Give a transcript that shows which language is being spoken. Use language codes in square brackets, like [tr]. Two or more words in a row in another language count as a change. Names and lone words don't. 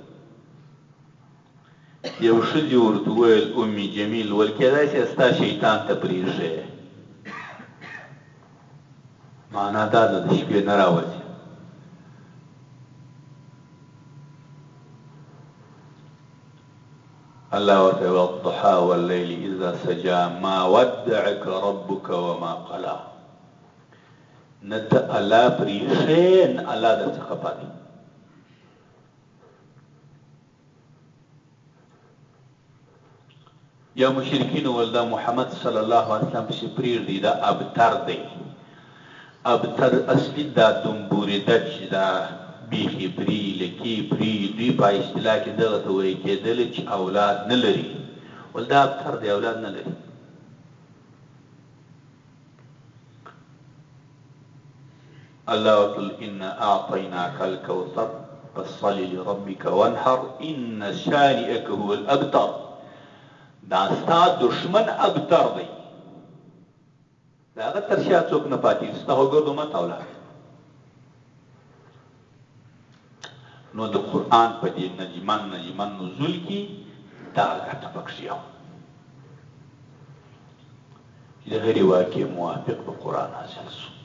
[ps] یو ښځې ورته وویل ام جمیل ول کېدای شي ستا شیطان ته پرېږدې معنا دا ده د شپې نه راوځي. [ar] الله ورته والضحى والليل اذا سجى ما ودعك ربك وما قلى. [ps] نه ته الله پرېږدې نه الله در څخه پاتې. یا مشرکین ول دا محمد صلی الله علیه وسلم چې پرېږدي دا ابتر دی. ابتر اصلي دا دمبورېده چې دا بیخي پرې لکې پرې دوی په اصطلاح کې دغه ته ویل کېدل چې اولاد نه لري. ول دا ابتر دی اولاد نه لري. [ar] الله وقل انا اعطيناك الكوثر فصل لربك وانحر ان شانئك هو الابتر. [ps] دا ستا دشمن ابتر دی دا هغه تر شا څوک نه پاتې ستا خو ګرد امت اولاد. نو د قرآن په دې نجمن نزول کې دا ګټه پکښې یو چې د هرې واقعې موافق په قرآن نازل شو.